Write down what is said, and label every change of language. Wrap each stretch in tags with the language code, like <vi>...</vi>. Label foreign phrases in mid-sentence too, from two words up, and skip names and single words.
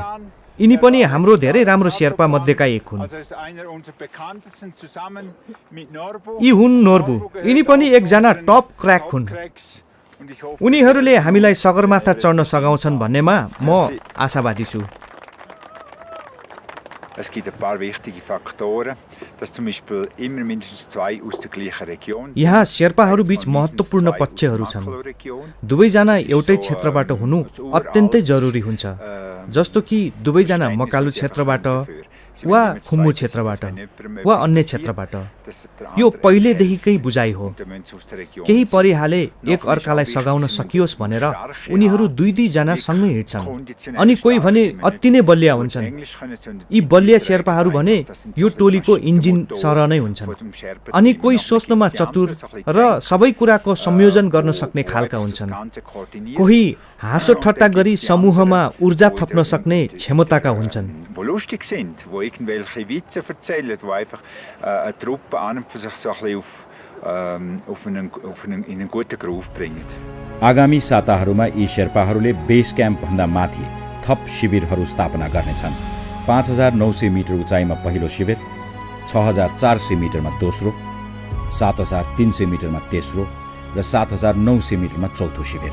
<ne>यिनी पनि हाम्रो धेरै राम्रो शेर्पा मध्येका एक हुन्। यी हुन् नोर्बु, यिनी पनि एकजना</ne> <en>top crack</en> <ne>हुन्। उनीहरूले हामीलाई सगरमाथा चढ्न सघाउँछन् भन्नेमा म आशावादी छु।</ne> <de>Es gibt ein paar wichtige Faktoren, dass zum Beispiel immer mindestens 2 aus der gleichen Region.</de> <ne>यहाँ शेर्पाहरू बीच महत्त्वपूर्ण पक्षहरू छन्। दुवैजना एउटै क्षेत्रबाट हुनु अत्यन्तै जरुरी हुन्छ। जस्तो कि दुवैजना मकालु क्षेत्रबाट, वा खुम्बु क्षेत्रबाट वा अन्य क्षेत्रबाट यो पहिलेदेखिकै बुझाइ हो। केही परिहाले एक अर्कालाई सघाउन सकियोस् भनेर उनीहरू दुई जना सँगै हिँड्छन्। अनि कोही भने अति नै बलिया हुन्छन्। यी बलिया शेर्पाहरू भने यो टोलीको इन्जिन सरह नै हुन्छन्। अनि कोही सोच्नमा चतुर र सबै कुराको संयोजन गर्न सक्ने खालका हुन्छन्। कोही हाँसो ठट्टा गरी समूहमा ऊर्जा थप्न सक्ने क्षमताका हुन्छन्।</ne> <de>lustig sind, wo irgendwelche Witze erzählen, wo einfach eine Truppe an und für sich so ein bisschen in einen guten Groove bringt.</de> <ne>आगामी साताहरूमा यी शेर्पाहरूले</ne> <en>base camp</en> <ne>भन्दा माथि थप शिविरहरू स्थापना गर्नेछन्। 5900 मिटर उचाइमा पहिलो शिविर, 6400 मिटरमा दोस्रो, 7300 मिटरमा तेस्रो र 7900 मिटरमा चौथो शिविर।</ne>